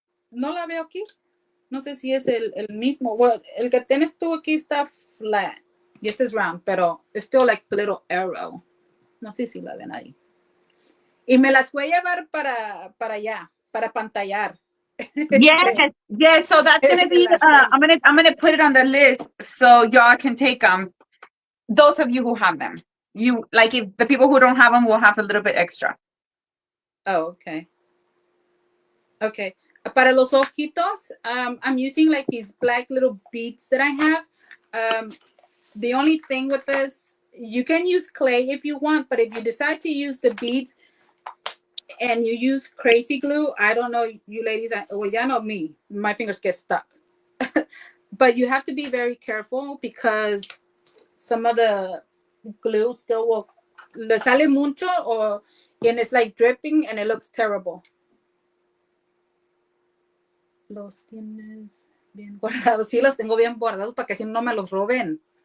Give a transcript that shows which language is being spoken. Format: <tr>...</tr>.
<es>No la veo aquí. No sé si es el mismo. Well, el que tienes tú aquí está flat y este es round, pero it's still like a little arrow. No sé si la ven ahí. Y me las voy a llevar para allá, para pantallar.</es> <en>Yes. So that's gonna be. I'm gonna put it on the list so y'all can take them. Those of you who have them, if the people who don't have them will have a little bit extra. Oh, okay. Okay. Para los ojitos, I'm using like these black little beads that I have. The only thing with this, you can use clay if you want, but if you decide to use the beads and you use crazy glue, I don't know, you ladies, well, you know me, my fingers get stuck. But you have to be very careful because some of the glue still will, le sale mucho, or and it's like dripping and it looks terrible.</en> <es>Los tienes bien guardados. Sí, los tengo bien guardados para que si no me los roben.</es>